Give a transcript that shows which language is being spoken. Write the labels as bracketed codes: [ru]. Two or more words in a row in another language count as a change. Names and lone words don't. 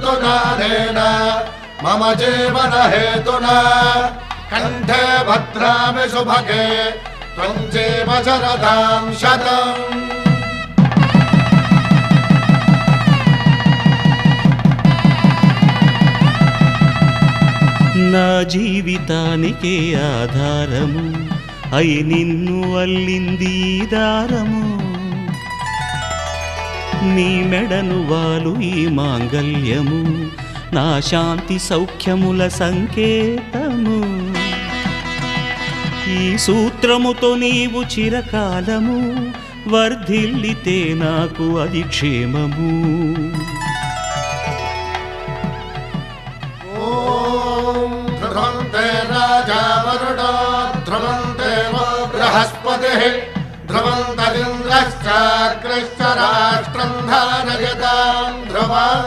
[sa] प्रदानेन मम जीवन हेतुना कंठे भद्रामि शुभगे त्वं जीव शरदां शतम्। [te] నా జీవితానికే ఆధారము అయి నిన్ను అల్లింది దారము నీ మెడను వాలు ఈ మాంగల్యము నా శాంతి సౌఖ్యముల సంకేతము ఈ సూత్రముతో నీవు చిరకాలము వర్ధిల్లితే నాకు అది క్షేమము। [sa] ध्रुवन्ते राजा वरुणो ध्रुवन्ते वो बृहस्पतिः ध्रुवन्तरिन्द्रश्चाग्निश्च राष्ट्रं धारयतां ध्रुवम्।